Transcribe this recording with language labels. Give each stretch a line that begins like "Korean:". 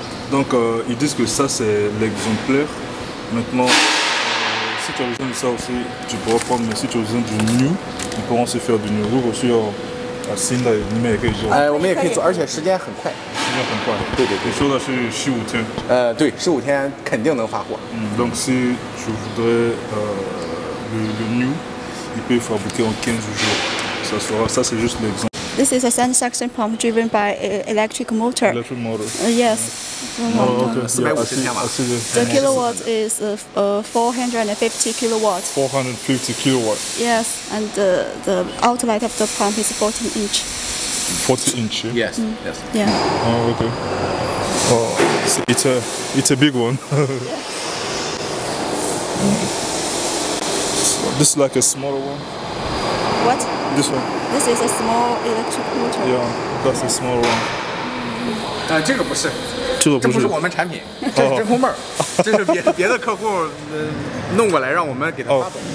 French: Donc ils disent que ça c'est l'exemplaire. Maintenant, si tu as besoin de ça aussi, tu pourras prendre. Mais si tu as besoin du new, ils pourront se faire du new.
Chinese: 如果需要新的，你们也可以做。我们也可以做，而且时间很快。时间很快。对。你说的是15天。对，15天肯定能发货。
French: Donc si je voudrais le new, il peut fabriquer en 15 jours. Ça c'est juste l'exemple.
English: This is a sand suction pump driven by electric motor. Electric motor. Yes. Okay.
Chinese: 450天吧。
English: The kilowatt is 450 kilowatts. 450 kilowatts. Yes, and the outlet of the pump is 14 inch. 40 inch. Yes. Yeah. Oh, okay. Oh, it's a big one. This is like a smaller one. What? This one. This is a small electric motor. Yeah, that's a small one.
Chinese: 这个不是，这个不是。这不是我们产品，这是真空泵，这是别的客户弄过来让我们给他发走。